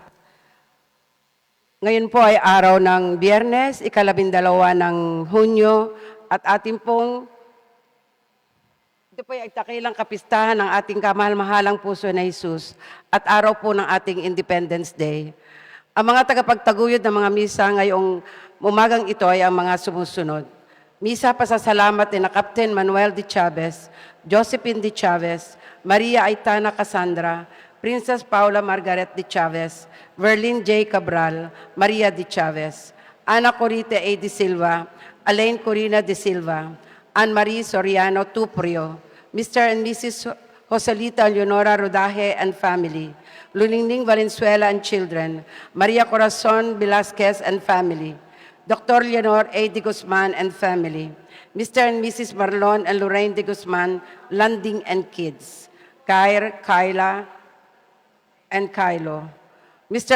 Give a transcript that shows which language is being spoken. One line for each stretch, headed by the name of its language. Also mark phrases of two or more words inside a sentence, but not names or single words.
Filipino: Ngayon po ay araw ng Biyernes, 12 ng Hunyo, at ating pong ito po ay takilang kapistahan ng ating kamahal-mahalang puso na Jesus at araw po ng ating Independence Day. Ang mga tagapagtaguyod ng mga misa ngayong umagang ito ay ang mga sumusunod. Misa pasasalamat ni na Captain Manuel de Chavez, Josephine de Chavez, Maria Aitana Cassandra, Princess Paula Margaret de Chavez, Verlin J. Cabral, Maria de Chavez, Ana Corite A.
English: de Silva, Alain Corina de Silva, Anne-Marie Soriano Tuprio, Mr. and Mrs. Joselita Leonora Rodaje and family, Luningning Valenzuela and children, Maria Corazon Velasquez and family, Dr. Leonor A. de Guzman and family, Mr. and Mrs. Marlon and Lorraine de Guzman, Landing and kids, Kair, Kyla, and Kylo, Mr.